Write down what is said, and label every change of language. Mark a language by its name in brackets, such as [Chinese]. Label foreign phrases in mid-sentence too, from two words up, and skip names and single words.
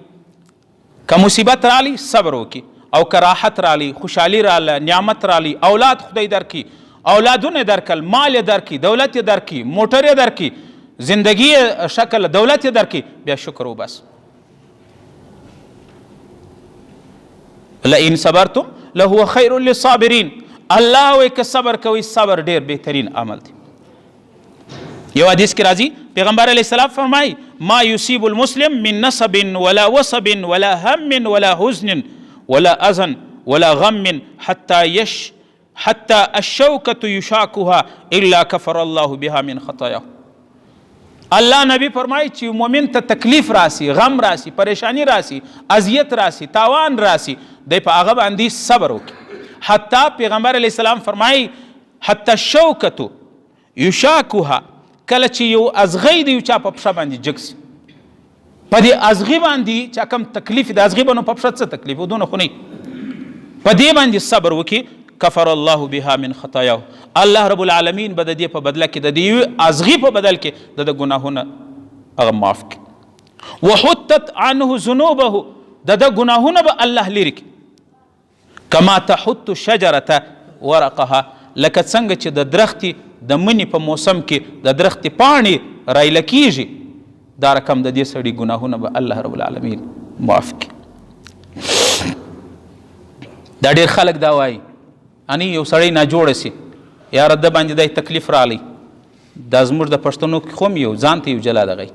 [Pashto] که مصیبت رالی صبر وکړي، او که راحت رالی، خوشحالي راله، نعمت رالی، اولاد خدای درکړي، اولادونه درکل، مال یې درکړي، دولت یې درکړي، موټر یې درکړي، زندگی شکل دولت یې درکړي، بیا شکر وباس. [Arabic] لئن صبرتم لهو خیر للصابرین. [Pashto] الله وایي که صبر کوئ صبر ډېر بهترین عمل دی. یو حدیث کې راځي پیغمبر علیه السلام فرمایي [Arabic] ما یصیب المسلم من نصب ولا وصب ولا هم ولا حزن ولا اذن ولا غم حتى الشوكة يشاكها الا كفر الله بها من خطاياه. [Pashto] الله نبی فرمایي چې مؤمن ته تکلیف راسي، غم راسي، پریشانی راسي، اذیت راسي، تاوان راسي، دی په هغه باندې صبر وکړي. حتی پیغمبر علیه السلام فرمایي [Arabic] حتی الشوکة یشاکها، [Pashto] کله چې یو ازغی د یو چا په پښه باندې جګ سي، په دې ازغي باندې چې کوم تکلیف د ازغي به نو په پښه څه تکلیف و دونه خو نه، په دې باندې صبر وکړي [Arabic] کفر الله بها من خطاياه. [Pashto] الله رب العالمین به د دې په بدله کې د دې ازغي په بدل کې د ګناهونه هغه معاف کړي. [Arabic] وحطت عنه ذنوبه، [Pashto] د ګناهونه به الله لرې کړي. [Arabic] کما تحط شجرة ورقها، [Pashto] لکه څنګه چې د درختې د مني په موسم کې د درختې پاڼې رایله کیږي، دا رقم د دې سړي ګناهونه به الله رب العالمین معاف کړي. دا ډېر خلک دا وایي اني یو سړی ناجوړه سي یاره ده باندې دا تکلیف رالی، دا زموږ د پښتنو کې خو هم یو ځان ته یو جلا دغی.